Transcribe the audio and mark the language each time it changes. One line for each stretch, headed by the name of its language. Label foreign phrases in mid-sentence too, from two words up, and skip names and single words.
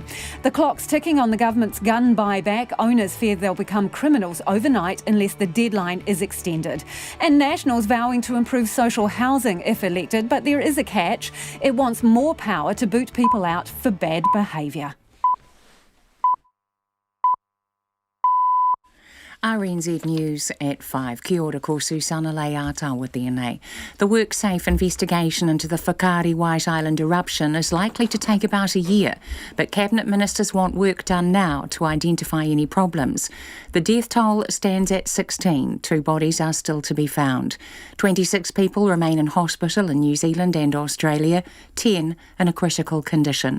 English: The clock's ticking on the government's gun buyback. Owners fear they'll become criminals overnight unless the deadline is extended. And Nationals vowing to improve social housing if elected, but there is a catch. It wants more power to boot people out for bad behaviour. RNZ News at 5.
Māori: Kia ora, ko Susana Leata tēnei.
English: The WorkSafe investigation into the Whakaari White Island eruption is likely to take about a year, but Cabinet Ministers want work done now to identify any problems. The death toll stands at 16. 2 bodies are still to be found. 26 people remain in hospital in New Zealand and Australia, 10 in a critical condition.